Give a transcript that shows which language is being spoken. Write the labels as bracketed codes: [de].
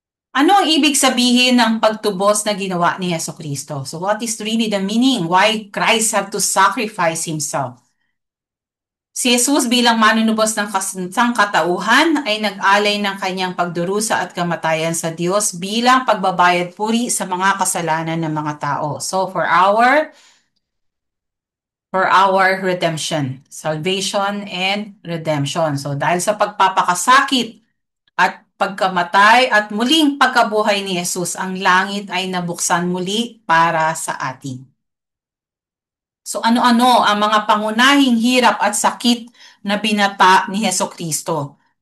[tl] Ano ang ibig sabihin ng pagtubos na ginawa ni Jesucristo? [en] So what is really the meaning? Why Christ had to sacrifice himself? [tl] Si Jesus bilang manunubos ng sangkatauhan ay nag-alay ng kanyang pagdurusa at kamatayan sa Diyos bilang pagbabayad puri sa mga kasalanan ng mga tao. [en] So for our for our redemption, salvation and redemption. [tl] So dahil sa pagpapakasakit at pagkamatay at muling pagkabuhay ni Jesus, ang langit ay nabuksan muli para sa atin. So ano-ano ang mga pangunahing hirap at sakit na binata ni Heso Kristo?